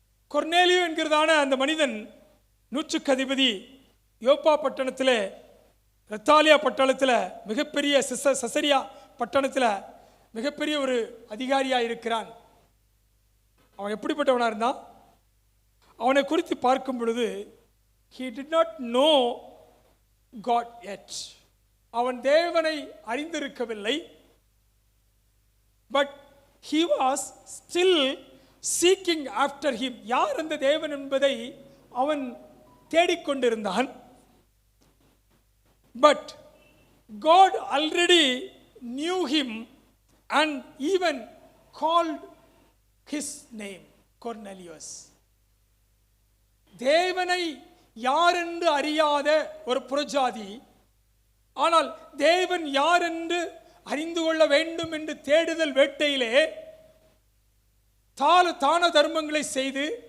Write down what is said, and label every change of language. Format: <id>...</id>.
<ta>கொர்நேலியு என்கிறதான அந்த மனிதன் நூற்றுக்கு அதிபதி, யோப்பா பட்டணத்தில், ரத்தாலியா பட்டணத்தில், மிகப்பெரிய சசரியா பட்டணத்தில் மிகப்பெரிய ஒரு அதிகாரியாக இருக்கிறான். அவன் எப்படிப்பட்டவனாக இருந்தான்? அவனை குறித்து பார்க்கும் பொழுது,</ta> <en>he did not know God yet.</en> <ta>அவன் தேவனை அறிந்திருக்கவில்லை.</ta> <en>but he was still seeking after him.</en> <ta>யார் அந்த தேவன் என்பதை அவன் தேடிக்கொண்டிருந்தான்.</ta> <en>but God already knew him and even called his name, Cornelius.</en> <ta>தேவனை யார் என்று அறியாத ஒரு புறஜாதி, ஆனால் தேவன் யார் என்று அறிந்து கொள்ள வேண்டும் என்று தேடுதல் வேட்டையிலே தான தர்மங்களை செய்து,</ta>